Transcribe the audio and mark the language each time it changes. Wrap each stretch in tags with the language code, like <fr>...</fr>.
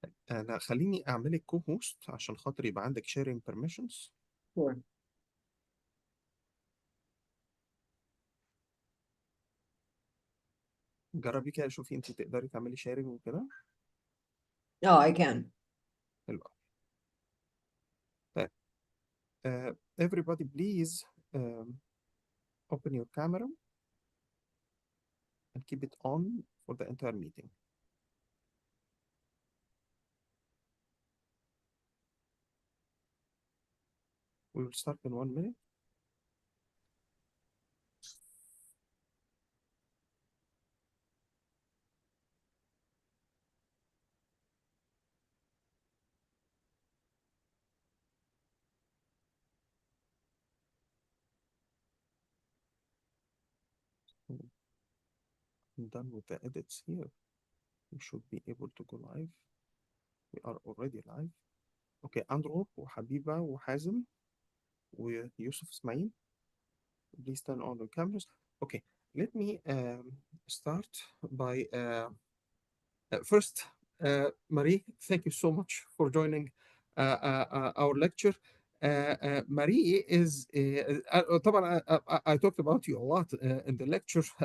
<ar>انا خليني اعملك كو هوست عشان خاطر يبقى عندك شيرنج بيرميشنز.</ar> <en>Sure.</en> <ar>جربي كده شوفي انت تقدري تعملي شيرنج وكده. اه</ar> <en>I can.</en> <ar>حلو أوي.</ar> <en>طيب everybody please um, open your camera and keep it on for the entire meeting. We will start in 1 minute. I'm done with the edits here. We should be able to go live. We are already live. Okay, Andrew وحبيبة وحازم ويوسف Ismail. Please turn on the cameras. Okay, let me start by first, Marie, thank you so much for joining our lecture. Marie is</en> <ar>طبعا</ar> <en>I talked about you a lot in the lecture.</en>